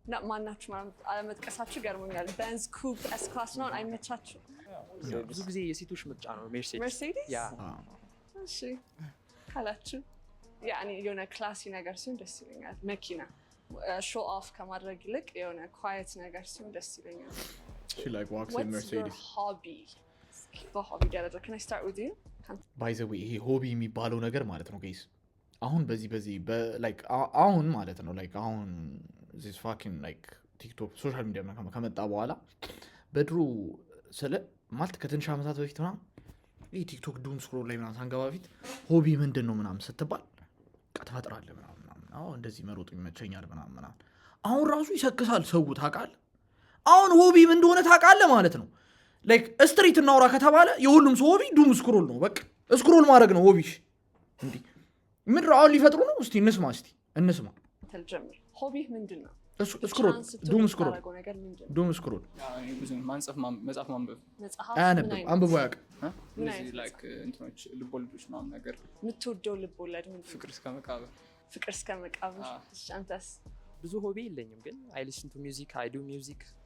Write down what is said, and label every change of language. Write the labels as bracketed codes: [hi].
[am] ማናችሁ አለመጥቀሳችሁ ገርሞኛል። ቤንዝ ኩፕ ኤስ ክላስ ነው አይመቻችሁ? ብዙ ጊዜ የሴቶች ምርጫ ነው መርሴዲስ። ያ እሺ ካላችሁ ያኔ የሆነ ክላሲ ነገር ሲሆን ደስ ይለኛል። መኪና ሾው ኦፍ ከማድረግ ይልቅ የሆነ ኳየት ነገር ሲሆን ደስ ይለኛል። [en] She like walks in Mercedes. Hobby? [am] በሆቢ ደረጃ [en] can I start with you? [am] By the way ይሄ ሆቢ የሚባለው ነገር ማለት ነው ጋይስ አሁን በዚህ like አሁን ማለት ነው like አሁን [en] this fucking like [am] ቲክቶክ ሶሻል ሚዲያ ከመጣ በኋላ በድሮ ስለ ማለት ከትንሽ ዓመታት በፊት ምናምን ይሄ ቲክቶክ ዱም ስክሮል ላይ ምናምን ሳንገባ በፊት ሆቢ ምንድን ነው ምናምን ስትባል ቀጥፈጥራለህ ምናምን እንደዚህ መሮጥ ይመቸኛል ምናምን አሁን ራሱ ይሰክሳል ሰው ታውቃለህ አሁን ሆቢ ምን እንደሆነ ታውቃለህ ማለት ነው like ስትሪት እናውራ ከተባለ የሁሉም ሰው ሆቢ ዱም ስክሮል ነው በቃ ስክሮል ማድረግ ነው ሆቢሽ እንዴ ምን ራው ሊፈጥሩ ነው እስቲ እንስማ ተልጀምር ሆቢ ምንድን ነው ስክሮል ዱም ስክሮል መጽሐፍ ማንበብ አንብቦ ያውቅ ላይክ እንትኖች ልቦለዶች ምናምን ነገር የምትወደው ልቦለድ ምንድን ነው? ፍቅር እስከ መቃብር እሺ አንተስ? ብዙ ሆቢ የለኝም ግን [en] I listen to music, I do music.